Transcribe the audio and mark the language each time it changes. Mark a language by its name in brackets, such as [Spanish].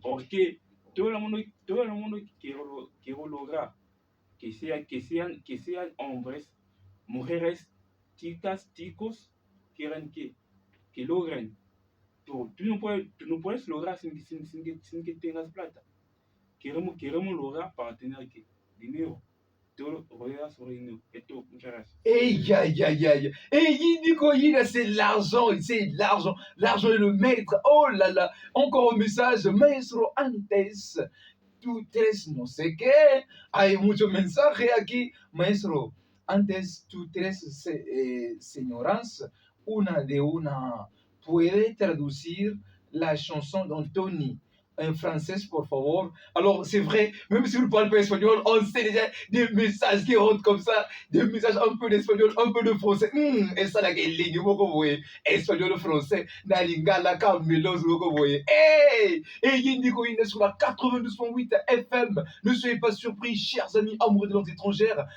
[Spanish] Porque todo el mundo quiere lograr que sean hombres, mujeres, chicas, chicos, quieren que logren. Tú no puedes lograr sin que tengas plata. Queremos lograr para tener dinero. Todo rodea sobre dinero. Esto, muchas gracias. Aïe, aïe, aïe, aïe. [French] Et Yindiko Yinda, c'est l'argent, c'est l'argent. L'argent est le maître. Oh là là. Encore un message. [Spanish] Maestro antes, tú tres no sé qué. Hay mucho mensaje aquí. Maestro, antes tú tres señoras, una de una, puede traducir [French] la chanson d'Anthony. en français, [Spanish] por favor. [French] Alors, c'est vrai, même si vous ne parlez pas espagnol, on sait déjà des messages qui rentrent comme ça, des messages un peu d'espagnol, un peu de français. Et ça, là, ligne, vous voyez, espagnol, français, na lingala, camelos, vous voyez. Hey! Et Yindiko, il est sur la 92.8 FM. Ne soyez pas surpris, chers amis amoureux de langues étrangères.